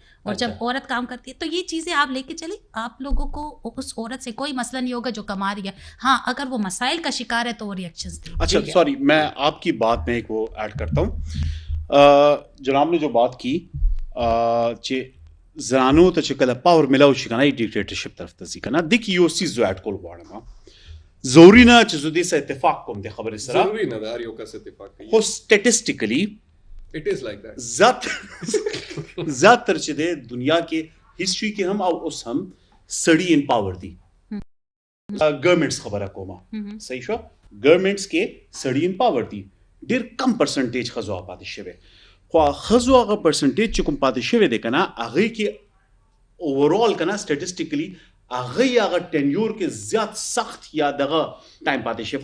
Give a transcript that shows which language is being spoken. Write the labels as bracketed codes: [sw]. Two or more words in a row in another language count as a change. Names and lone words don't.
[ur] اور جب عورت کام کرتی ہے تو یہ چیزیں آپ لیکے چلے، آپ لوگوں کو اس عورت سے کوئی مسئلہ نہیں ہوگا جو کما رہی ہے. ہاں، اگر وہ مسائل کا شکار ہے تو وہ ری ایکشنز دے. اچھا سوری، میں آپکی بات میں ایک وہ ایڈ کرتا ہوں. جناب نے جو بات کی [ps] चे زنانو ته چې کله پاور ملاو شي کنه ډیکټیټرشپ طرف ته ځي کنه د کی یو سیز ایډ کول غواړم ضروري نه چې زه دې سره اتفاق کوم د خبرې سره ضروری نه ده هر یو کس اتفاق کوي. خو سټیټسټیکلی [en] It is like that. [ps] زیاتر چې د دنیا کې هیستوري کې هم او اوس هم سړی [en] in power [ps] دي. ګورنمنټس خبره کومه صحیح شو، ګورنمنټس کې سړی [en] in power [ps] دي، ډیر کم پرسنټیج خزو آباد شوی، خو خزو هغه پرسنټیج چې کوم پاتې شوی دی کنه هغه کې اوورال کنه سټیټسټیکلی هغه ټینیور کې زیات سخت یا دغه ټایم پاتې شي.